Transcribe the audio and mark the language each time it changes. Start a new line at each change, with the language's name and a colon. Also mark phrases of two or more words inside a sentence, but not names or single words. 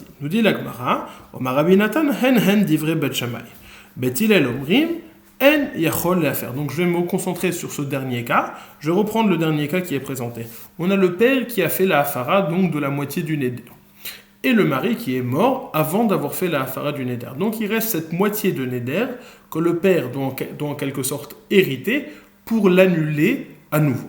French: Nous dit la Gemara,
Hebrew: אמר רבי נתן הן דברי בית שמאי, בית הלל אומרים אין יכול להפר.
French: Donc je vais me concentrer sur ce dernier cas. Je vais reprendre le dernier cas qui est présenté. On a le père qui a fait la hafara, donc de la moitié du neder, et le mari qui est mort avant d'avoir fait la hafara du neder. Donc il reste cette moitié de neder que le père doit en quelque sorte hériter pour l'annuler à nouveau.